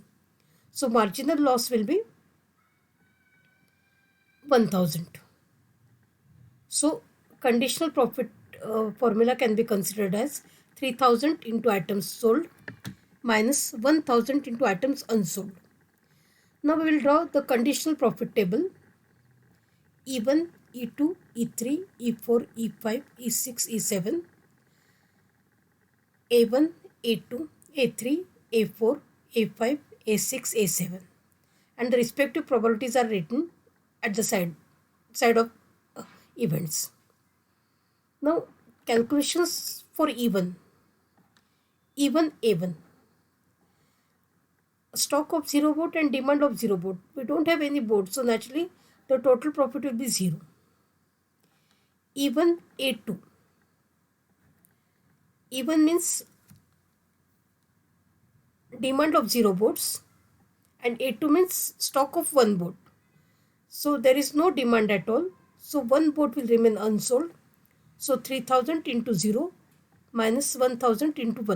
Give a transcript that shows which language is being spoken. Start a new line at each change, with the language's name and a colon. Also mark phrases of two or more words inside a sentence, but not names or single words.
English: So marginal loss will be 1,000. So conditional profit formula can be considered as 3,000 into items sold minus 1,000 into items unsold. Now we will draw the conditional profit table. E1, E2, E3, E4, E5, E6, E7, A1, A2, A3, A4, A5, A6, A7, and the respective probabilities are written at the side of events. Now calculations for E1. E1 A1. Stock of 0 board and demand of 0 board. We don't have any board, so naturally the total profit will be 0. E1 A2. E1 means demand of 0 boards and A2 means stock of 1 board. So there is no demand at all. So 1 board will remain unsold. So 3,000 into 0 minus 1,000 into 1.